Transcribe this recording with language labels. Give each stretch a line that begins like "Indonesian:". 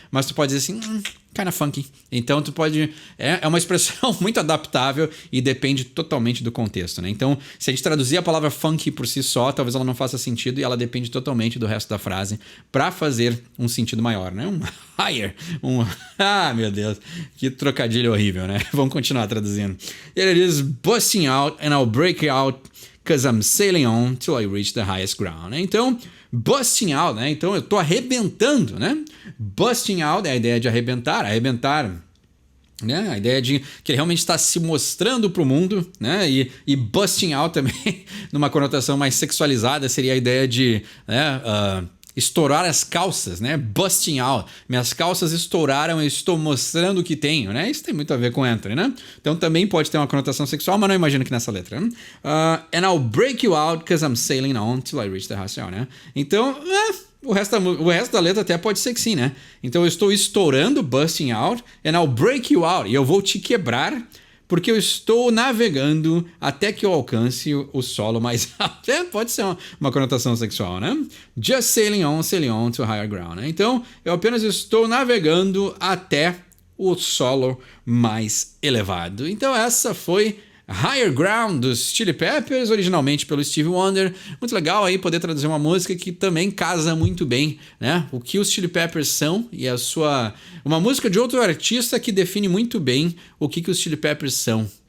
Portuguese: Mas tu pode dizer assim,
English: kinda funky.
Portuguese: Então tu pode... É uma expressão muito adaptável e depende totalmente do contexto, né? Então, se a gente traduzir a palavra funky por si só, talvez ela não faça sentido e ela depende totalmente do resto da frase para fazer um sentido maior, né? Um higher. Ah, meu Deus. Que trocadilho horrível, né? Vamos continuar traduzindo. Ele diz,
English: busting out and I'll break out because I'm sailing on till I reach the highest ground, né?
Portuguese: Então,
English: busting out,
Portuguese: né? Então eu tô arrebentando, né?
English: Busting out
Portuguese: é a ideia de arrebentar, né? A ideia de que ele realmente está se mostrando para o mundo, né? E busting out também, numa conotação mais sexualizada, seria a ideia de, né, estourar as calças, né?
English: Busting out.
Portuguese: Minhas calças estouraram, eu estou mostrando o que tenho, né? Isso tem muito a ver com Anthony, né? Então também pode ter uma conotação sexual, mas não imagino que nessa letra, né?
English: And I'll break you out because I'm sailing on till I reach the highest ground, né?
Portuguese: Então, o resto da letra até pode ser que sim, né? Então eu estou estourando,
English: busting out, and I'll break you out.
Portuguese: E eu vou te quebrar porque eu estou navegando até que eu alcance o solo mais alto. Pode ser uma conotação sexual, né?
English: Just sailing on to higher ground, né?
Portuguese: Então, eu apenas estou navegando até o solo mais elevado. Então, essa foi Higher Ground dos Chili Peppers, originalmente pelo Stevie Wonder. Muito legal aí poder traduzir uma música que também casa muito bem, né? O que os Chili Peppers são e a sua... Uma música de outro artista que define muito bem o que os Chili Peppers são.